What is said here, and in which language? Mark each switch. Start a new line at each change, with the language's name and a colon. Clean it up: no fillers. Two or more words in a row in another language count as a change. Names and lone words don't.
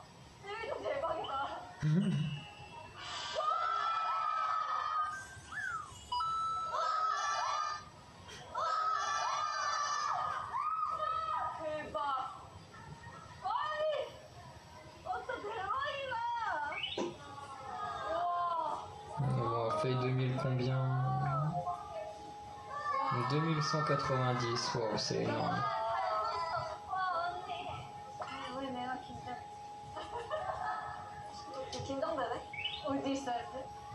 Korean: 재밌다, 대박이다. 대박. 아이, 진짜 대박이다. 와.
French: On a fait 2000 combien? 2190, wow, c'est énorme.
Korean: 왜 내가 긴장되네? 어디 있어야 돼?